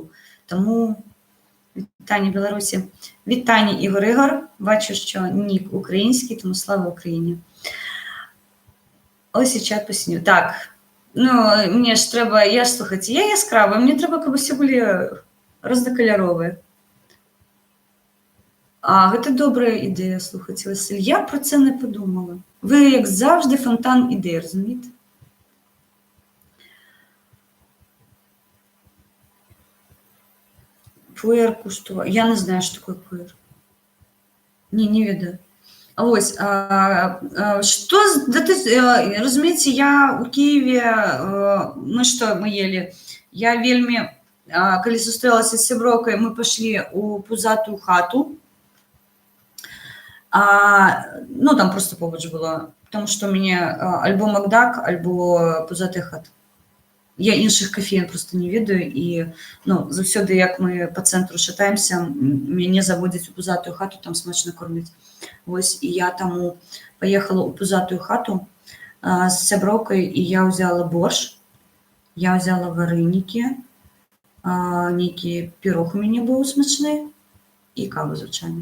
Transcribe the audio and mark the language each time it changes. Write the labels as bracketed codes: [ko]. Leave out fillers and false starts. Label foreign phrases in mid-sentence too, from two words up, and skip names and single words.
[uk] Тому вітання Білорусі. Вітання Ігор. Бачу, що нік український, тому слава Україні. Ось і чат посіню. Так, ну, мені ж треба, я ж, слухайте, я яскрава, мені треба, щоб всі були рознокольорові. [be] Гэта добрая ідэя, [uk] слухайте, Василь. Я про це не подумала. Ви, як завжди, фонтан ідей, розумієте? Пуер куштував. Я не знаю, що таке пуер. [be] Ні, не ведаю. [uk] Ось, що, розумієте, я у Києві, ми їли, я вельми, коли зустрілася з сябровкою, ми пішли у пузату хату, ну, там просто побач було, тому що у мене альбо Макдак, альбо Пузатий хат. Я інших кофеїн просто не ведаю, і ну, завсюди, як ми по центру шатаємося, мене заводять у Пузату хату, там смачно кормить. Ось, і я тому поїхала у Пузату хату з сябровкою, і я взяла борщ, я взяла вареники, некий пирог у мене був смачний, і каву, звичайно.